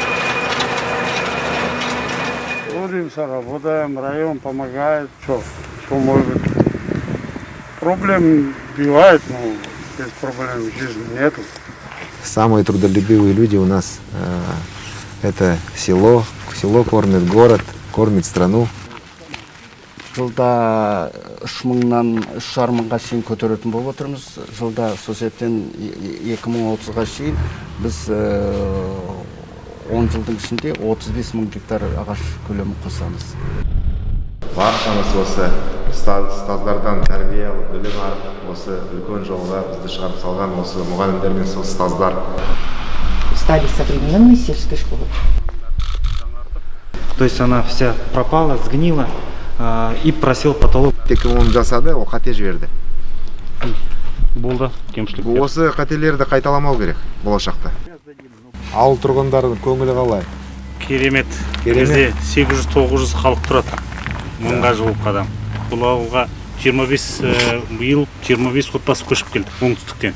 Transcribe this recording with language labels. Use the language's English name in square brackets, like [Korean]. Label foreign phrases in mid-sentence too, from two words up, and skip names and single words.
[Russian] Трудимся, работаем, район помогает, что может. Проблем бывает, но без проблем в жизни нету. Самые трудолюбивые люди у нас это село. Село кормит город, кормит страну. [Kyrgyz] Жылда 3.000-нан 3.500-га чейин көтөрөтүн болуп отурмуз. Жылда сол себептен 2030-га чейин биз 10 жылдың ичинде 35.000 гектар агач көлөмүн косамыз. [Kazakh] Баршамыз осы ұстаздардан тәрбие алып, білім алып, осы үлкен жолға бізді шығарып салған осы мұғалімдер мен сол ұстаздар. [Russian] Стали современной сельской школой. То есть она вся пропала, сгнила и просил потолок. [Kazakh] Оны жасады, ол қате жіберді. Болды, кемшілік. Осы қателерді қайталамау керек болашақта. Ауыл тұрғындарының көңілі қалай? Керемет. Бізде 800-900 халық тұрады. 1000-ға жуық адам. Бұл ауылға 25 биыл 25 отбасы көшіп келді оңтүстіктен.